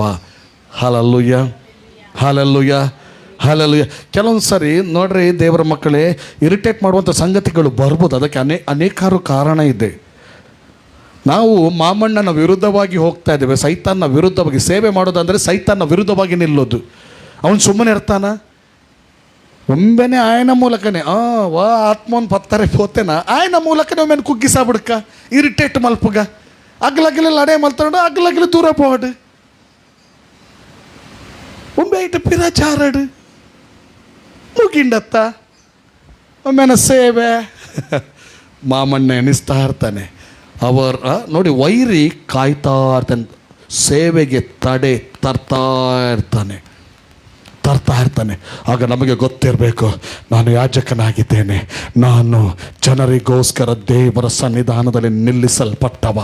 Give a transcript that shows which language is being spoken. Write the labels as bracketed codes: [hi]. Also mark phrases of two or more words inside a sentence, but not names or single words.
[kn] ಹಲ್ಲೆಲೂಯ, ಹಲ್ಲೆಲೂಯ, ಹಲ್ಲೆಲೂಯ. ಕೆಲವೊಂದು ಸರಿ ನೋಡ್ರಿ ದೇವರ ಮಕ್ಕಳೇ, ಇರಿಟೇಟ್ ಮಾಡುವಂಥ ಸಂಗತಿಗಳು ಬರ್ಬೋದು. ಅದಕ್ಕೆ ಅನೇಕಾರು ಕಾರಣ ಇದೆ. ನಾವು ಮಾಮಣ್ಣನ ವಿರುದ್ಧವಾಗಿ ಹೋಗ್ತಾ ಇದ್ದೇವೆ, ಸೈತಾನ್ನ ವಿರುದ್ಧವಾಗಿ ಸೇವೆ ಮಾಡೋದಂದರೆ ಸೈತಾನ್ನ ವಿರುದ್ಧವಾಗಿ ನಿಲ್ಲೋದು. ಅವನು ಸುಮ್ಮನೆ ಇರ್ತಾನ? [tcy] ಒಮ್ಮೆನೆ ಆಯನ ಮೂಲಕನೇ ಆತ್ಮನ್ ಪತ್ತಾರೆ ಪೋತೆನ ಆಯನ ಮೂಲಕನೇ ಒಮ್ಮೆ ಕುಗ್ಗಿಸ ಬಿಡ್ಕ, ಇರಿಟೇಟ್ ಮಲ್ಪುಗ, ಅಗ್ಲಗ್ಲೆಲ್ಲ ಅಡೆ ಮಲ್ತಾಡು, ಅಗ್ಲಗ್ಲು ದೂರ ಪೋಡು, ಒಮ್ಮೆ ಇಟ್ಟು ಪಿರಚಾರಡು ಮುಗಿಂಡತ್ತ ಒಮ್ಮೆನ ಸೇವೆ. [kn] ಮಾಮಣ್ಣ ಎಣಿಸ್ತಾ ಇರ್ತಾನೆ. ನೋಡಿ ವೈರಿ ಕಾಯ್ತಾ ಇರ್ತಾನೆ, ಸೇವೆಗೆ ತಡೆ ತರ್ತಾ ಇರ್ತಾನೆ. ಆಗ ನಮಗೆ ಗೊತ್ತಿರಬೇಕು, ನಾನು ಯಾಜಕನಾಗಿದ್ದೇನೆ, ನಾನು ಜನರಿಗೋಸ್ಕರ ದೇವರ ಸನ್ನಿಧಾನದಲ್ಲಿ ನಿಲ್ಲಿಸಲ್ಪಟ್ಟವ.